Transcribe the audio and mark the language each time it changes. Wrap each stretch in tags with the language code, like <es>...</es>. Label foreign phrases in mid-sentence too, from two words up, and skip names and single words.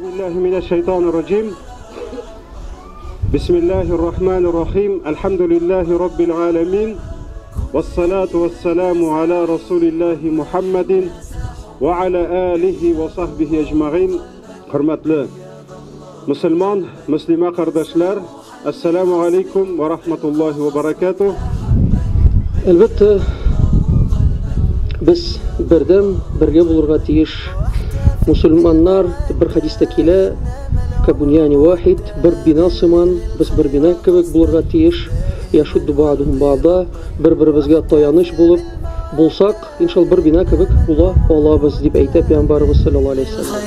<ar>من الشيطان الرجيم. بسم الله الرحمن الرحيم. الحمد لله رب العالمين، والصلاة والسلام على رسول الله محمد وعلى آله وصحبه أجمعين.</ar> <tt>Hürmetli Müslüman, Müslüman kardeşler,</tt> <ar>السلام عليكم ورحمة الله وبركاته.</ar> <tt>Elbette biz birden birge bulurga tiyiş Müslümanlar bir hadiste kile</tt> <ar>كبنيان واحد</ar> <tt>bir bina sıman biz bir bina kebek bulurga tiyiş</tt> <ar>يشد بعضهم بعضا</ar> <tt>bir-birimizge tayanış bulup bulsak inşallah bir bina kebek bula olabız dip eytep Peygamberimiz</tt> <ar>صلى الله عليه وسلم.</ar>